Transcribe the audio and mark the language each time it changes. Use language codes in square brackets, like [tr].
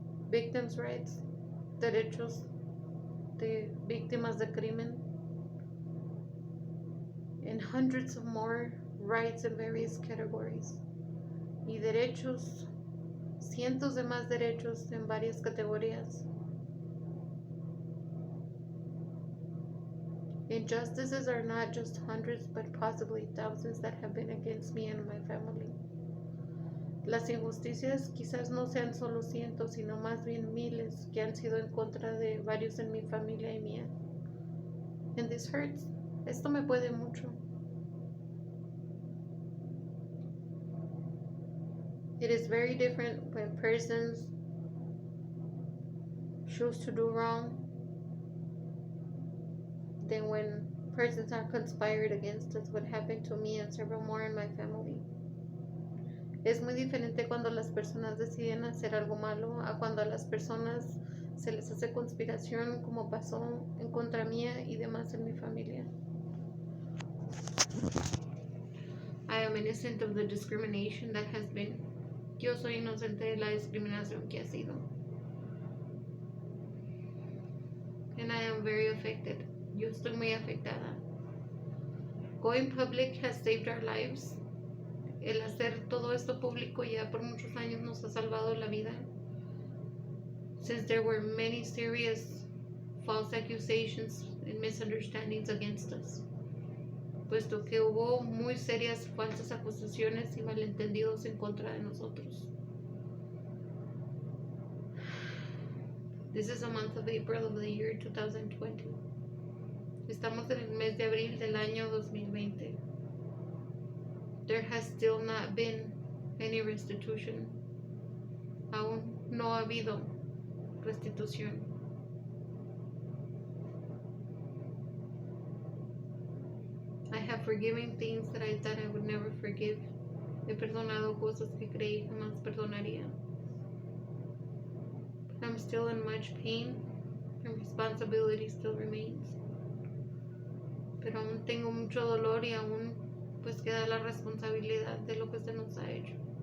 [en] Victims' rights, [es] derechos de víctimas de crimen. [en] And hundreds of more rights in various categories. [es] Y derechos, cientos de más derechos en varias categorías. [en] Injustices are not just hundreds, but possibly thousands that have been against me and my family. [es] Las injusticias quizás no sean solo cientos, sino más bien miles que han sido en contra de varios en mi familia y mía. [en] And this hurts. [es] Esto me puede mucho. [en] It is very different when persons choose to do wrong than when persons are conspired against us. What happened to me and several more in my family. [es] Es muy diferente cuando las personas deciden hacer algo malo a cuando a las personas se les hace conspiración, como pasó en contra mía y demás en mi familia. [en] I am innocent of the discrimination that has been. [es] Yo soy inocente de la discriminación que ha sido. [en] And I am very affected. [es] Yo estoy muy afectada. [en] Going public has saved our lives. [es] El hacer todo esto público ya por muchos años nos ha salvado la vida. [en] Since there were many serious false accusations and misunderstandings against us. [es] Puesto que hubo muy serias falsas acusaciones y malentendidos en contra de nosotros. [en] This is a month of April of the year 2020. [es] Estamos en el mes de abril del año 2020. [en] There has still not been any restitution. [es] Aún no ha habido restitución. [en] I have forgiven things that I thought I would never forgive. [es] He perdonado cosas que creí jamás perdonaría. [en] But I'm still in much pain and responsibility still remains. [es] Pero aún tengo mucho dolor y aún pues queda la responsabilidad de lo que se nos ha hecho.